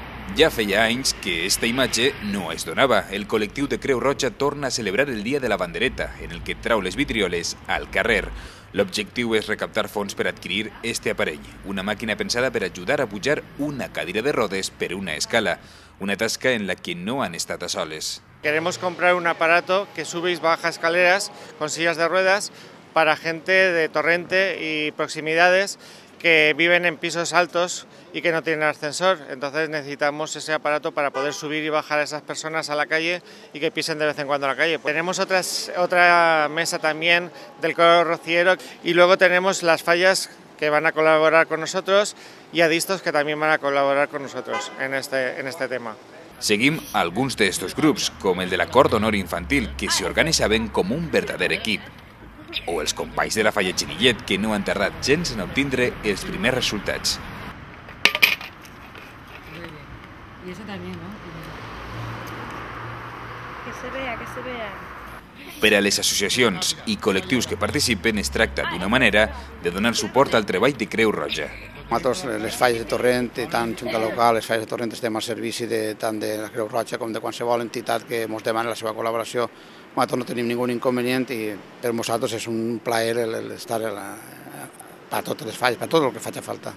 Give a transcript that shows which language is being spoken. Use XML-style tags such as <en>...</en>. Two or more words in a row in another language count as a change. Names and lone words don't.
<ca>Ja feia anys que esta imatge no es donava. El col·lectiu de Creu Roja torna a celebrar el Dia de la Bandereta, en el que trau les vidrioles al carrer. L'objectiu és recaptar fons per adquirir este aparell, una màquina pensada per ajudar a pujar una cadira de rodes per una escala, una tasca en la que no han estat a soles.</ca> <es>Queremos comprar un aparato que sube y baja escaleras con sillas de ruedas para gente de Torrente y proximidades que viven en pisos altos y que no tienen ascensor. Entonces necesitamos ese aparato para poder subir y bajar a esas personas a la calle y que pisen de vez en cuando a la calle. Tenemos otra mesa también del coro rociero y luego tenemos las fallas que van a colaborar con nosotros y adistos que también van a colaborar con nosotros en este tema.</es> <ca>Seguim alguns d'estos grups, com el de la Cor d'Honor Infantil, que s'hi organitzaven com un verdader equip, o els companys de la Falla Xinillet, que no han tardat gens en obtindre els primers resultats.</ca> <es>Y eso también, ¿no? Que se vea, que se vea.</es> <ca>Per a les associacions i col·lectius que participen es tracta d'una manera de donar suport al treball de Creu Roja. Nosaltres, les falles de Torrent i tant Junta Local, les falles de Torrent estem al servici tant de la Creu Roja com de qualsevol entitat que ens demani la seva col·laboració. Nosaltres no tenim ningú inconvenient i per nosaltres és un plaer estar per totes les falles, per tot el que faci falta.</ca>